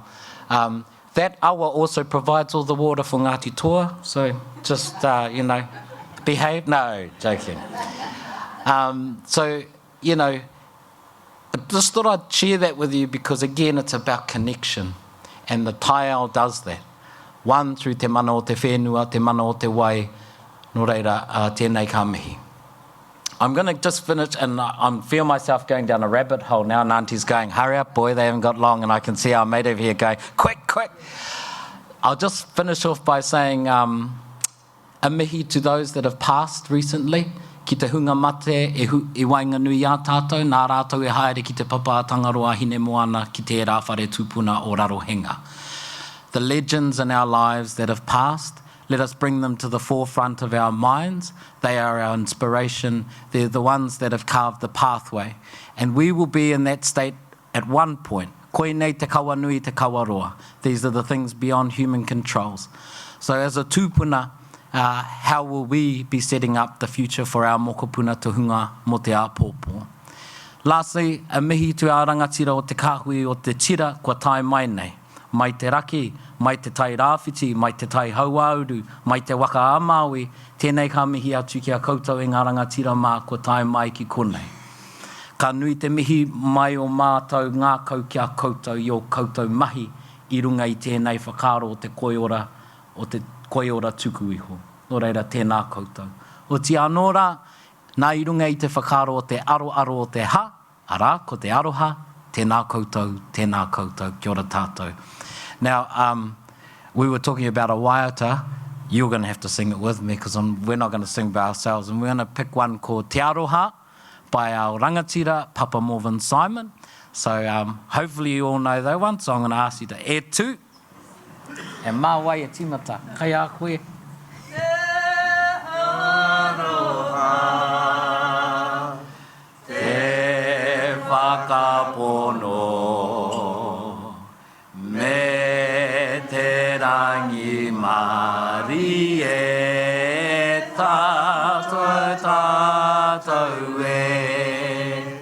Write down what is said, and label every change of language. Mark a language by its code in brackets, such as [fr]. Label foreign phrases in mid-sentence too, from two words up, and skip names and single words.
[en] That awa also provides all the water for Ngāti Toa, so just, behave. No, joking. I just thought I'd share that with you because, again, it's about connection, and the taiao does that. One, through [mi] te mana o te whenua, te mana o te wai, nō reira, tēnei ka mihi. [en] I'm going to just finish, and I feel myself going down a rabbit hole now, and Auntie's going, hurry up, boy, they haven't got long, and I can see our mate over here going, quick, quick. I'll just finish off by saying a mihi to those that have passed recently. [mi] Ki te hunga mate I Whanganui-a-Tātou, nā rātou e haere ki te papa Tangaroa hine moana ki te rāwhare tūpuna o Rarohenga. [en] The legends in our lives that have passed, let us bring them to the forefront of our minds. They are our inspiration. They're the ones that have carved the pathway. And we will be in that state at one point. [mi] Koe nei te kawanui te kawaroa. [en] These are the things beyond human controls. So as a tūpuna, how will we be setting up the future for our [mi] mokopuna tohunga mo te āpōpō? Lastly, a mihi tu a rangatira o te kāhui o te tira kua tai mai nei. Mai te raki, mai te tai rāwhiti, mai te tai hauauru, mai te waka āmaui, tēnei ka mihi atu ki a koutou e ngā rangatira mā kua tai mai ki konei. Ka nui te mihi mai o mātou ngā kau ki a koutou I o koutou mahi I runga I tēnei whakaro o te koiora tuku iho. Nō reira, tēnā koutou. O ti anōra, nā I runga I te whakaro o te aro o te ha, arā, ko te aroha, tēnā koutou, kia ora tātou. [en] Now, we were talking about a waiata. You're going to have to sing it with me because we're not going to sing by ourselves. And we're going to pick one called Te Aroha by our rangatira, Papa Morvan Simon. So hopefully you all know that one. So I'm going to ask you to [mi] e tū. E mā wai e tīmata. Kai a koe. Te aroha, te whakapono, me te rangi mari e tātou e.